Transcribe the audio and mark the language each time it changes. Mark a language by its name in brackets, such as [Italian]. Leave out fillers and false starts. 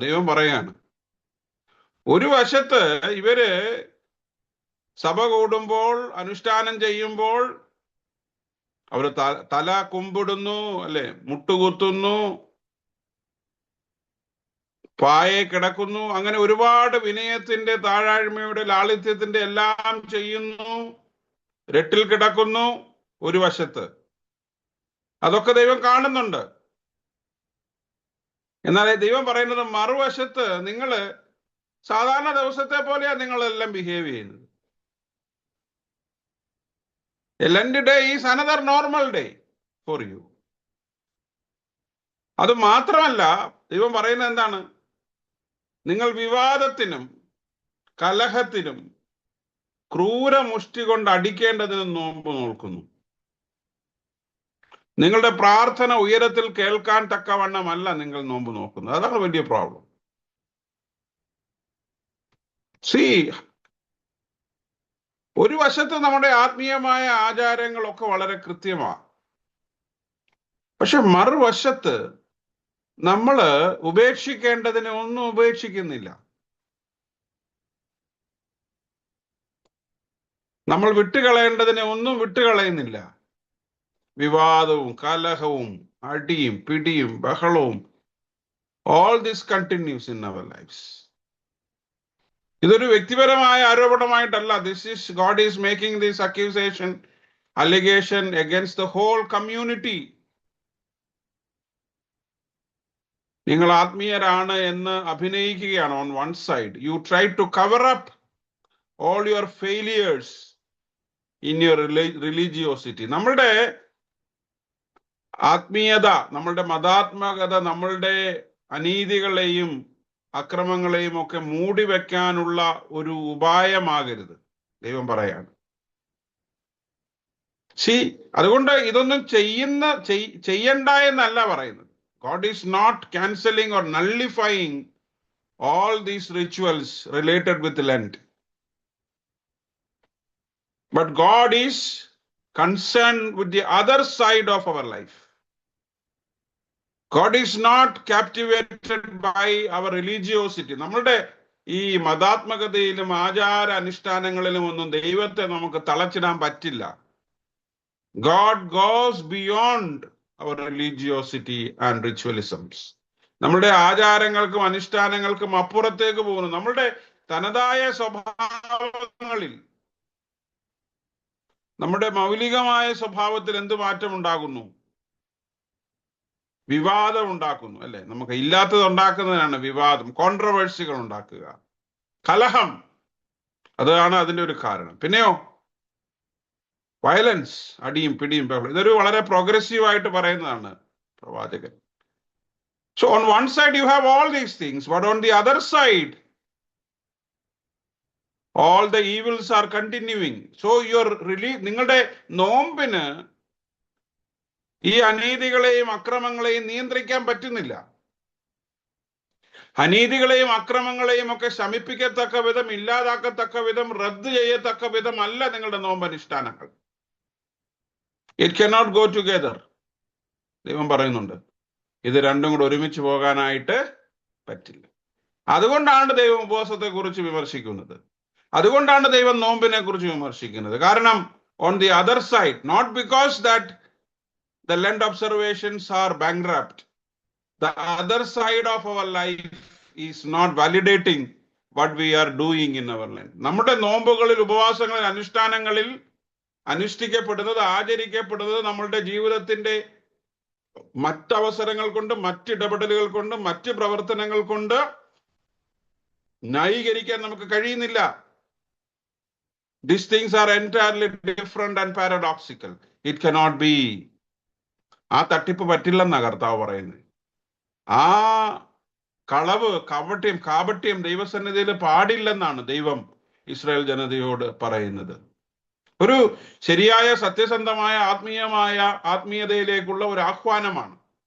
[Malayalam] ദൈവം പറയാണ്, ഒരു വശത്ത് ഇവര് സഭ കൂടുമ്പോൾ, അനുഷ്ഠാനം ചെയ്യുമ്പോൾ അവര് തല കുമ്പിടുന്നു, അല്ലെ, മുട്ടുകുത്തുന്നു, പായെ കിടക്കുന്നു, അങ്ങനെ ഒരുപാട് വിനയത്തിന്റെ, താഴാഴ്മയുടെ, ലാളിത്യത്തിന്റെ എല്ലാം ചെയ്യുന്നു, രട്ടിൽ കിടക്കുന്നു. ഒരു വശത്ത് അതൊക്കെ ദൈവം കാണുന്നുണ്ട്. എന്നാൽ ദൈവം പറയുന്നത് മറുവശത്ത് നിങ്ങള് സാധാരണ ദിവസത്തെ പോലെയാ നിങ്ങളെല്ലാം ബിഹേവ് ചെയ്യുന്നത്. [English] A Lent day is another normal day for you. [Malayalam] അത് മാത്രമല്ല, ദൈവം പറയുന്നത് എന്താണ്? നിങ്ങൾ വിവാദത്തിനും കലഹത്തിനും ക്രൂരമുഷ്ടി കൊണ്ട് അടിക്കേണ്ടതിനും നോമ്പ് നോൽക്കുന്നു. നിങ്ങളുടെ പ്രാർത്ഥന ഉയരത്തിൽ കേൾക്കാൻ തക്കവണ്ണമല്ല നിങ്ങൾ നോമ്പ് നോക്കുന്നത്. അതാണ് വലിയ പ്രോബ്ലം. ഒരു വശത്ത് നമ്മുടെ ആത്മീയമായ ആചാരങ്ങളൊക്കെ വളരെ കൃത്യമാണ്. പക്ഷെ മറുവശത്ത് നമ്മള് ഉപേക്ഷിക്കേണ്ടതിനെ ഒന്നും ഉപേക്ഷിക്കുന്നില്ല. നമ്മൾ വിട്ടുകളയേണ്ടതിനെ ഒന്നും വിട്ടുകളയുന്നില്ല. വിവാദവും കലഹവും അടിയും പിടിയും ബഹളവും, [English] all this continues in our lives. [Malayalam] ഇതൊരു വ്യക്തിപരമായ ആരോപണമായിട്ടല്ല. [English] God is making this allegation against the whole community. [Malayalam] നിങ്ങൾ ആത്മീയരാണ് എന്ന് അഭിനയിക്കുകയാണ്. [English] on one side you try to cover up all your failures in your religiosity. [Malayalam] നമ്മളുടെ ആത്മീയത, നമ്മളുടെ മതാത്മകത, നമ്മളുടെ അനീതികളെയും അക്രമങ്ങളെയും ഒക്കെ മൂടി വെക്കാനുള്ള ഒരു ഉപായമാകരുത്, ദൈവം പറയാണ്. അതുകൊണ്ട് ഇതൊന്നും ചെയ്യണ്ട എന്നല്ല പറയുന്നത്. [English] God is not cancelling or nullifying all these rituals related with Lent. But God is concerned with the other side of our life. God is not captivated by our religiosity. [Malayalam] നമ്മളുടെ ഈ മതാത്മകതയിലും ആചാര അനുഷ്ഠാനങ്ങളിലും ഒന്നും ദൈവത്തെ നമുക്ക് തളച്ചിടാൻ പറ്റില്ല. [English] God goes beyond our religiosity and ritualisms. [Malayalam] നമ്മളുടെ ആചാരങ്ങൾക്കും അനുഷ്ഠാനങ്ങൾക്കും അപ്പുറത്തേക്ക് പോകുന്നു. നമ്മളുടെ തനതായ സ്വഭാവങ്ങളിൽ, നമ്മുടെ മൗലികമായ സ്വഭാവത്തിൽ എന്ത് മാറ്റം ഉണ്ടാകുന്നു? വിവാദം ഉണ്ടാക്കുന്നു, അല്ലെ? നമുക്ക് ഇല്ലാത്തത് ഉണ്ടാക്കുന്നതിനാണ് വിവാദം, കോൺട്രവേഴ്സികൾ ഉണ്ടാക്കുക, കലഹം, അതാണ് അതിൻ്റെ ഒരു കാരണം. പിന്നെയോ വയലൻസ്, അടിയും പിടിയും ബഹളം. ഇതൊരു വളരെ പ്രോഗ്രസീവായിട്ട് പറയുന്നതാണ് പ്രവാചകൻ. [English] So on one side you have all these things, but on the other side all the evils are continuing. So your [Malayalam] നിങ്ങളുടെ നോമ്പിന് ഈ അനീതികളെയും അക്രമങ്ങളെയും നിയന്ത്രിക്കാൻ പറ്റുന്നില്ല. അനീതികളെയും അക്രമങ്ങളെയും ഒക്കെ ശമിപ്പിക്കത്തക്ക വിധം, ഇല്ലാതാക്കത്തക്ക വിധം, റദ്ദ് ചെയ്യത്തക്ക വിധം അല്ല നിങ്ങളുടെ നോമ്പനുഷ്ഠാനങ്ങൾ. [English] It cannot go together. [Malayalam] ദൈവം പറയുന്നുണ്ട്, ഇത് രണ്ടും കൂടെ ഒരുമിച്ച് പോകാനായിട്ട് പറ്റില്ല. അതുകൊണ്ടാണ് ദൈവം ഉപവാസത്തെ കുറിച്ച് വിമർശിക്കുന്നത്. അതുകൊണ്ടാണ് ദൈവം നോമ്പിനെ കുറിച്ച് വിമർശിക്കുന്നത്. കാരണം [English] on the other side, not because that the Lent observations are bankrupt, the other side of our life is not validating what we are doing in our Lent. [Malayalam] നമ്മുടെ നോമ്പുകളിൽ, ഉപവാസങ്ങളിൽ, അനുഷ്ഠാനങ്ങളിൽ അനുഷ്ഠിക്കപ്പെടുന്നത്, ആചരിക്കപ്പെടുന്നത് നമ്മളുടെ ജീവിതത്തിന്റെ മറ്റവസരങ്ങൾ കൊണ്ട്, മറ്റിടപെടലുകൾ കൊണ്ട്, മറ്റ് പ്രവർത്തനങ്ങൾ കൊണ്ട് ന്യായീകരിക്കാൻ നമുക്ക് കഴിയുന്നില്ല. [English] These things are entirely different and paradoxical. It cannot be. [Malayalam] ആ തട്ടിപ്പ് പറ്റില്ലെന്നാ കർത്താവ് പറയുന്നത്. ആ കളവ്, കാപട്യം ദൈവസന്നിധിയിൽ പാടില്ലെന്നാണ് ദൈവം ഇസ്രായേൽ ജനതയോട് പറയുന്നത്. ഒരു ശരിയായ, സത്യസന്ധമായ, ആത്മീയതയിലേക്കുള്ള ഒരു ആഹ്വാനമാണ്.